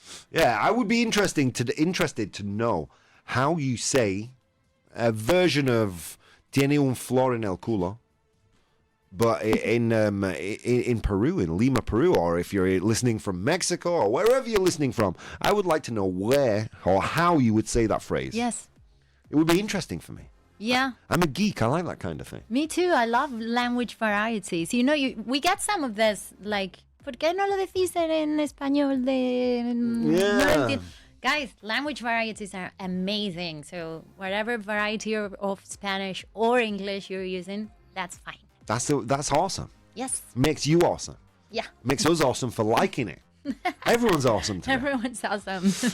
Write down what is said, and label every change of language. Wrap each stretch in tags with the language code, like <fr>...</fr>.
<en>Yeah, I would be interested to know how you say a version of tiene un flor en el culo, but in Peru, in Lima, Peru, or if you're listening from Mexico or wherever you're listening from, I would like to know where or how you would say that phrase. Yes. It would be interesting for me. Yeah. I'm a geek. I like that kind of thing. Me too. I love language varieties. You know, we get some of this, like, ¿por qué no lo decís en español de...</en> <es>no lo</es> <en>Yeah.</en> <es>entiendo?</es> <en>Guys, language varieties are amazing. So whatever variety of Spanish or English you're using, that's fine. That's awesome. Yes. Makes you awesome. Yeah. Makes us awesome for liking it. Everyone's awesome today. Everyone's awesome.</en>